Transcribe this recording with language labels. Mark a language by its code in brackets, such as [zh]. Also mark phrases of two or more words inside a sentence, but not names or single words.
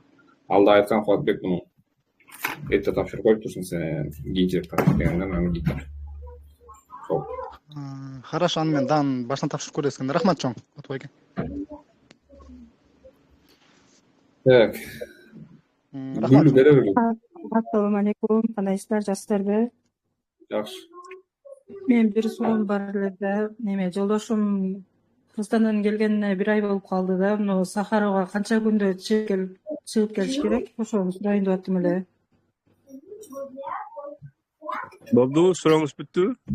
[ky] Ал да айткан Кубатбек муну эрте тапшырып коюп турсуң сен, кийинчерээк тапшыр дегенден анан кийин. Хорошо, аны мен дагы башынан тапшырып көрөбүз экен. Рахмат чоң, Отбой эке. Так, Рахмат. Гүлү бере бергиле. [ar] السلام عليكم. [uz] Qandaysizlar, [ky] жақсыларбы? Жакшы. Мен бир суроом бар эле да, неме жолдошум Кыргызстандан келгенине 1 ай болуп калды да, мына Сахарага канча күндө чыгып келиш керек? Ошону сурайын деп аттым эле. Болду, сурооңуз бүттү.